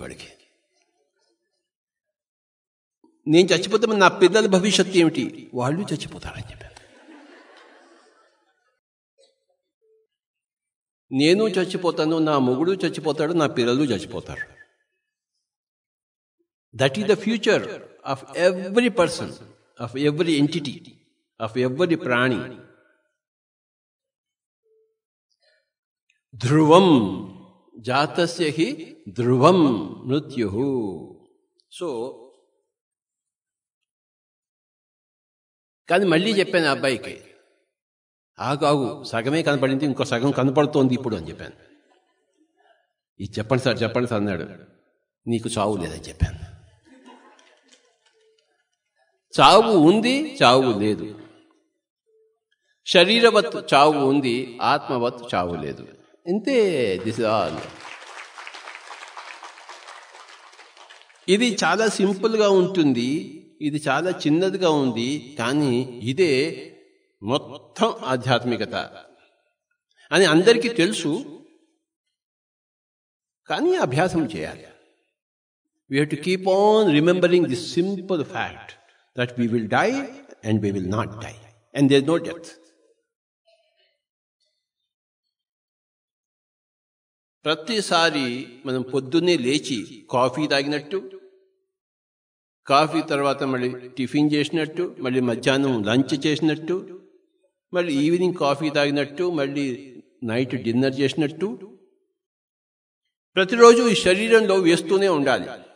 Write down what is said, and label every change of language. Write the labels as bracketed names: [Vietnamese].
[Telugu] వాడికి నేను చచ్చిపోతే నా పిల్లల భవిష్యత్తు ఏమిటి? వాళ్ళు చచ్చిపోతారని చెప్పాను. నేను చచ్చిపోతాను, నా మొగుడు చచ్చిపోతాడు, నా పిల్లలు చచ్చిపోతారు. [English] That is the future of every person, of every entity, of every prani. [Sanskrit] Dhruvam jatasya hi dhruvam mrityuh. [Telugu] So, కానీ మళ్ళీ చెప్పాను ఆ అబ్బాయికి, ఆగు, సగమే కనపడింది, ఇంకో సగం కనపడుతోంది ఇప్పుడు అని చెప్పాను. ఇది చెప్పండి సార్ అన్నాడు. నీకు చావు లేదని చెప్పాను. చావు ఉంది, చావు లేదు. శరీరవత్ చావు ఉంది, ఆత్మవత్ చావు లేదు. ఇంతే. [English] This is all. [Telugu] ఇది చాలా సింపుల్గా ఉంటుంది, ఇది చాలా చిన్నదిగా ఉంది, కానీ ఇదే మొత్తం ఆధ్యాత్మికత అని అందరికీ తెలుసు. కానీ అభ్యాసం చేయాలి. [English] We have to keep on remembering this simple fact that we will die and we will not die, and there is no death. [Telugu] ప్రతిసారి మనం పొద్దున్నే లేచి కాఫీ తాగినట్టు, కాఫీ తర్వాత మళ్ళీ టిఫిన్ చేసినట్టు, మళ్ళీ మధ్యాహ్నం లంచ్ చేసినట్టు, మళ్ళీ ఈవినింగ్ కాఫీ తాగినట్టు, మళ్ళీ నైట్ డిన్నర్ చేసినట్టు ప్రతిరోజు ఈ శరీరంలో వేస్తూనే ఉండాలి.